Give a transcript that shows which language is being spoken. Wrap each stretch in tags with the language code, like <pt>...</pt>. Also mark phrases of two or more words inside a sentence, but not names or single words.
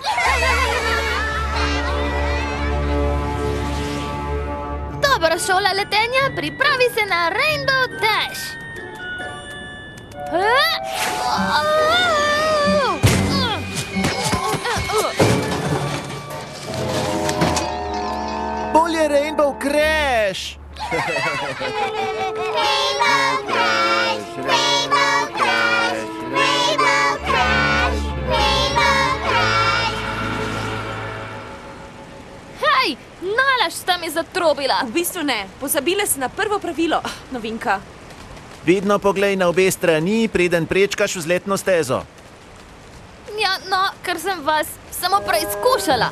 <sl>Dobra šola letenja, pripravi se na Rainbow Dash. Bolje Rainbow Crash! Rainbow Crash, Rainbow Crash, Rainbow Crash, Rainbow Crash. Hej, nalaž sta mi zatrobila. V bistvu ne, pozabile si na prvo pravilo, novinka. Vedno poglej na obe strani, preden prečkaš vzletno stezo. Ja, no, ker sem vas samo preizkušala.</sl>